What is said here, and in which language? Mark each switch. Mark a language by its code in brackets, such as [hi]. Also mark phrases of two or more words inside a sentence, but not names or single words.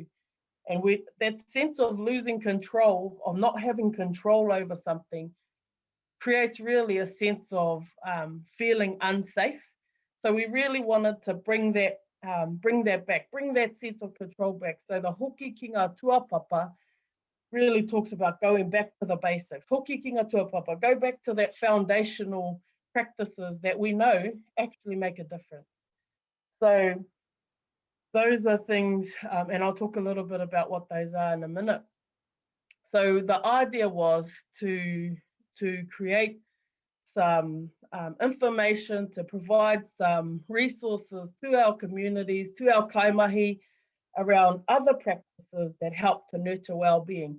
[en] And that sense of losing control, of not having control over something, creates really a sense of feeling unsafe. So we really wanted to bring that back, bring that sense of control back. So the [mi] Hoki ki ngā tūāpapa [en] really talks about going back to the basics. [mi] Hoki ki ngā tūāpapa, [en] go back to that foundational practices that we know actually make a difference. So those are things, and I'll talk a little bit about what those are in a minute. So the idea was to create some information, to provide some resources to our communities, to our kaimahi, around other practices that help to nurture well-being.